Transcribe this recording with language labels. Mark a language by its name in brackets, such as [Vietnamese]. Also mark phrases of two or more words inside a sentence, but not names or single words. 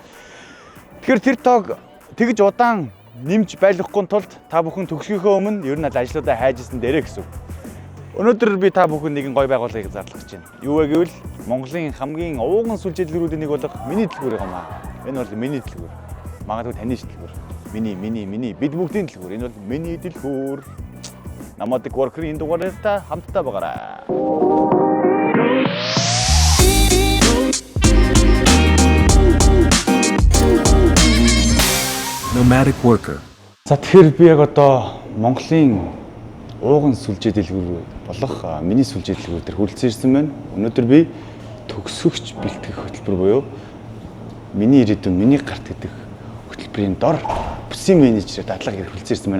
[Mongolian] Тэгэхээр тэр тоог тэгж удаан нэмж байлгахгүй тулд та бүхэн төгсгийнхөө өмнө ер нь ажлуудаа хайжсэн дээрээ гэсэн. Өнөөдөр би та бүхэн нэгэн гоё байгууллагыг зарлах гэж байна. Юу вэ гэвэл Монголын хамгийн ууган сүлжээдлэгүүдийн нэг болох миний дэлгүүр юм аа. Энэ бол миний дэлгүүр. Магадгүй таны дэлгүүр. Миний бид бүгдийн дэлгүүр. Энэ бол миний дэлгүүр. Nomadic worker-ийн энэ дугаараар та хамтдаа байгаарай. Nomadic worker. За тэгэхээр би яг одоо Монголын ууган сүлжээ дэлгүүр болох миний сүлжээ дэлгүүр дээр хүрэлцэн ирсэн байна. Өнөөдөр би төгсөгч бэлтгэх хөтөлбөр буюу миний ирээдүйн миний гарт гэдэг хөтөлбөрийн дор бүсийн менежер дадлага хэрэг хүрэлцэн ирсэн байна.